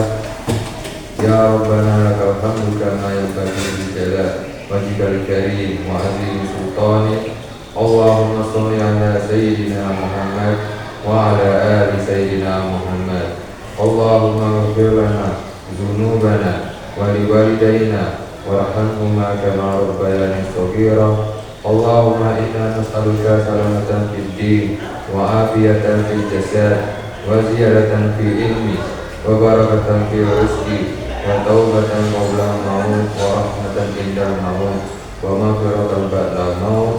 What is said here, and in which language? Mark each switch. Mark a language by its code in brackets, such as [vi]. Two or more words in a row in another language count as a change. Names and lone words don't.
[ar] يا ربنا لك الحمد كما ينبغي لجلال وجهك الكريم وعظيم سلطانك. اللهم صل على سيدنا محمد وعلى آل سيدنا محمد. اللهم اغفر لنا ذنوبنا ولوالدينا وارحمهما كما ربياني صغيرا. اللهم إنا نسألك سلامة في الدين وعافية في الجسد وزيادة في العلم وبركة في الرزق وتوبة قبل الموت ورحمة عند الموت ومغفرة بعد الموت.